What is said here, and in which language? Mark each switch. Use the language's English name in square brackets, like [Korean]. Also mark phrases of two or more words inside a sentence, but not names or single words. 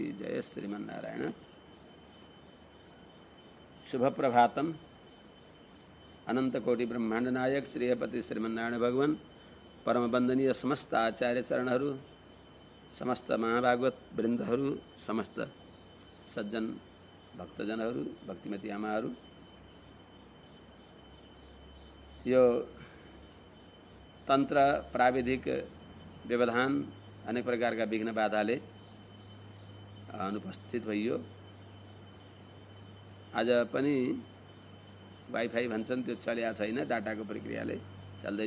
[Sanskrit] जय श्रीमन्नारायण। शुभप्रभातम्। [Nepali] अनंत कोटि ब्रह्मांड नायक श्रीपति श्रीमन्नारायण भगवान परम वंदनीय समस्त आचार्य चरणहरू, समस्त महाभागवत वृन्दहरू, समस्त सज्जन भक्तजनहरू, भक्तिमती आमाहरू, यो तन्त्र प्राविधिक व्यवधान अनेक प्रकारका विघ्न बाधाले अनुपस्थित भइयो। आज पनि वाइफाई भन्छन् त्यो चलेको छैन, डाटाको प्रक्रियाले चल्दैछ।